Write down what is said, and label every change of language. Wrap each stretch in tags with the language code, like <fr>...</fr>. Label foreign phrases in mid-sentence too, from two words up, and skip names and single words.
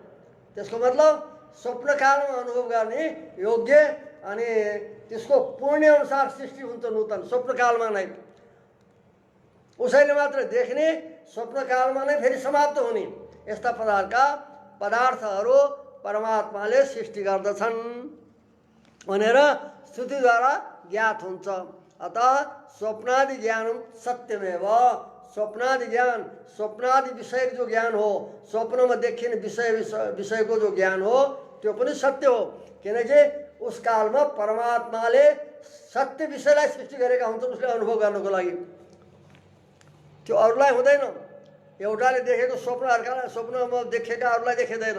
<ne>त्यसको मतलब स्वप्नकालमा अनुभव गर्ने योग्य अनि त्यसको पुण्य अनुसार सृष्टि हुन्छ नूतन स्वप्नकालमा नै। उसैले मात्र देख्ने, स्वप्नकालमा नै फेरि समाप्त हुने यस्ता प्रकारका पदार्थहरू परमात्माले सृष्टि गर्दछन् भनेर श्रुतिद्वारा ज्ञात हुन्छ।</ne> <sa>अतः स्वप्नादि ज्ञान सत्यमेव।</sa> <ne>स्वप्नादि ज्ञान, स्वप्नादि विषय जो ज्ञान हो, स्वप्नमा देखिने विषयको जो ज्ञान हो त्यो पनि सत्य हो। किनकि उस कालमा परमात्माले सत्य विषयलाई सृष्टि गरेका हुन्छन् उसले अनुभव गर्नको लागि। त्यो अरूलाई हुँदैन। एउटाले देखेको स्वप्न अर्कालाई, स्वप्नमा देखेका अरूलाई देखिँदैन।</ne>